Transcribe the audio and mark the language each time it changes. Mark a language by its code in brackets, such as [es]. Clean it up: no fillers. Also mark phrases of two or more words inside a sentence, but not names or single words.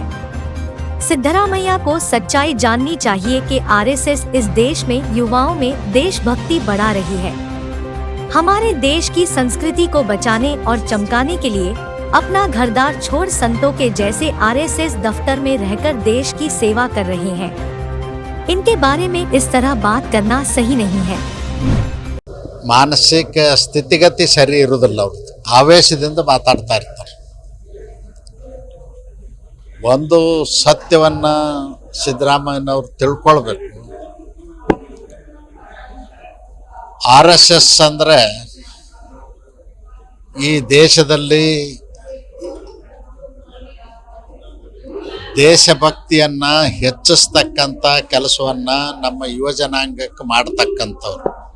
[hi] सिद्धरामैया को सच्चाई जाननी चाहिए कि आरएसएस इस देश में युवाओं में देशभक्ति बढ़ा रही है। हमारे देश की संस्कृति को बचाने और चमकाने के लिए अपना घरदार छोड़ संतों के जैसे आरएसएस दफ्तर में रहकर देश की सेवा कर रहे हैं। इनके बारे में इस तरह बात करना सही नहीं है। [kn] ಮಾನಸಿಕ ಸ್ಥಿತಿಗತಿ ಸರಿ ಇರುವುದಿಲ್ಲ, ಅವ್ರದ್ದು ಆವೇಶದಿಂದ ಮಾತಾಡ್ತಾ ಇರ್ತಾರೆ. ಒಂದು ಸತ್ಯವನ್ನು ಸಿದ್ದರಾಮಯ್ಯನವ್ರು ತಿಳ್ಕೊಳ್ಬೇಕು. RSS ಅಂದರೆ ಈ ದೇಶದಲ್ಲಿ ದೇಶಭಕ್ತಿಯನ್ನು ಹೆಚ್ಚಿಸ್ತಕ್ಕಂಥ ಕೆಲಸವನ್ನು ನಮ್ಮ ಯುವಜನಾಂಗಕ್ಕೆ ಮಾಡ್ತಕ್ಕಂಥವ್ರು.